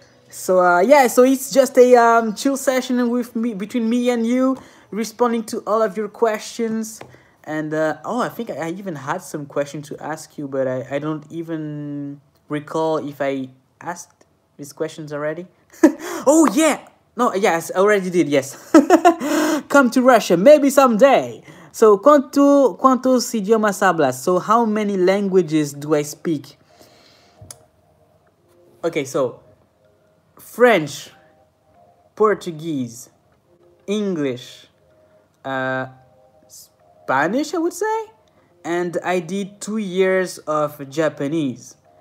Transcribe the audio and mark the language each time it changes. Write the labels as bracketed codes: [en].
[en] So yeah, so it's just a chill session with me, between me and you, responding to all of your questions. And oh, I think I even had some questions to ask you, but I don't even recall if I asked these questions already. Oh yeah, no, yes, I already did, yes. Come to Russia, maybe someday. [es] So, ¿cuántos idiomas hablas? [en] So, how many languages do I speak? Okay, so French, Portuguese, English, Spanish, I would say, and I did 2 years of Japanese.